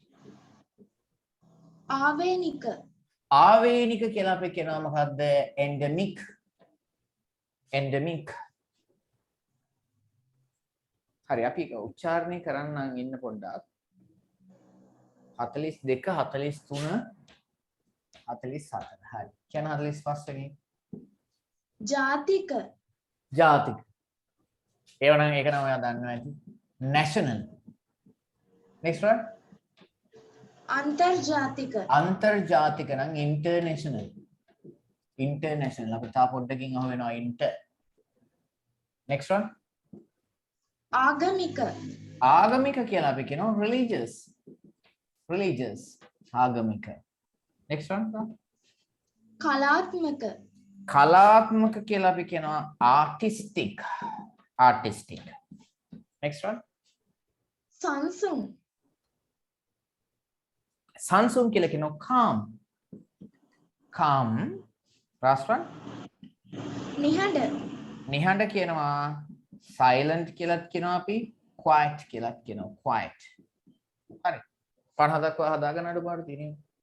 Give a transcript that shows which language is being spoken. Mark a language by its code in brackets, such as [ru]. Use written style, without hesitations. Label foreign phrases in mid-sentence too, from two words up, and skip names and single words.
[si] ආවේනික කියලා අපි කියනවා මොකද්ද endemic හරි අපි උච්චාරණය කරන්නම් ඉන්න පොඩ්ඩක් 42 43 44 හරි කියන 45 එකකින් ජාතික ඒවනම් ඒක නම් ඔයා දන්නවා ඇති [en] national next one [si] අන්තර්ජාතික නම් international අපිට තා පොඩ්ඩකින් අහු වෙනවා [en] inter next one [si] ආගමික කියලා අපි කියනවා religious ආගමික [en] next one [si] කලාත්මක කියලා අපි කියනවා [en] artistic next one [si] සංසුන් කියලා කියනවා [en] calm last one [si] නිහඬ කියනවා silent කියලාත් කියනවා අපි quiet කියලාත් කියනවා quiet හරි 50ක් ඔයා හදාගන්න අඩුපාඩු තියෙනවා